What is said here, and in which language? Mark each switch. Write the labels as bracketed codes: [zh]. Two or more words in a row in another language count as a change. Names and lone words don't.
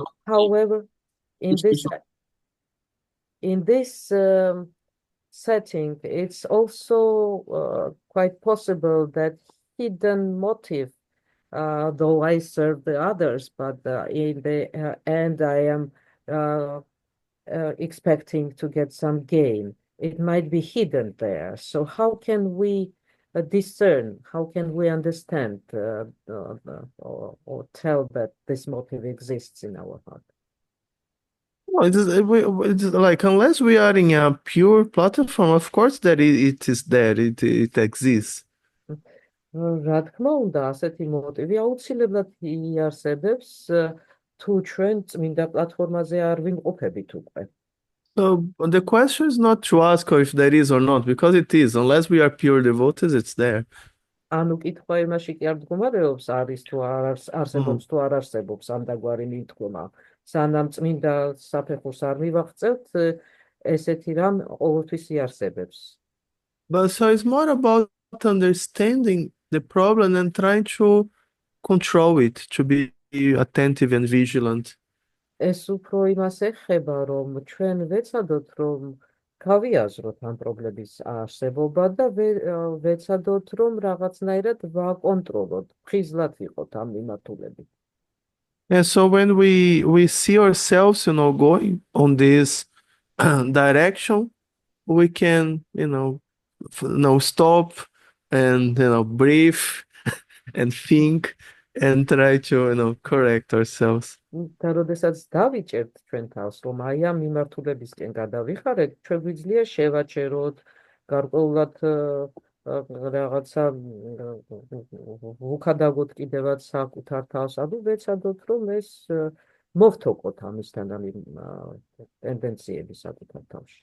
[en] However, in this setting, it's also quite possible that hidden motive, though I serve the others, but in the end I am expecting to get some gain. It might be hidden there. So how can we discern? How can we understand or tell that this motive exists in our heart? No, it's like unless we are in a pure platform, of course that it is there, it exists. [ka] რა თქმა უნდა, ასეთი მოტივი აუცილებლად იარსებებს თუ ჩვენ წმინდა პლატფორმაზე არ ვიმყოფებით უკვე. [en] So the question is not to ask if there is or not, because it is. Unless we are pure devotees, it's there. [ka] ანუ კითხვა იმაში კი არ მდგომარეობს, არის თუ არ არსებობს თუ არ არსებობს ამ დაგვარი მითქმა. სანამ წმინდა საფეხურს არ მივაღწევთ, ესეთი რამ ყოველთვის იარსებებს. [en] But so it's more about understanding the problem and trying to control it, to be attentive and vigilant. [ka] ეს უფრო იმას ეხება, რომ ჩვენ ვეცადოთ, რომ გავიაზროთ ამ პრობლემის არსებობა და ვეცადოთ, რომ რაღაცნაირად ვაკონტროლოთ, ფრიზლად ვიყოთ ამ მიმართულებით. [en] And so when we see ourselves, going on this direction, we can, stop and, breathe and think and try to correct ourselves. [ka] და როდესაც დავიჭერთ ჩვენ თავს, რომ აი ამ მიმართულებისკენ გადავიხარეთ, ჩვენ გვიძლია შევაჩეროთ, გარკვეულად რაღაცა ვუქადაგოთ კიდევაც საკუთარ თავს, ანუ ვეცადოთ, რომ ეს მოვთოკოთ ამისთან ამ ტენდენციები საკუთარ თავში.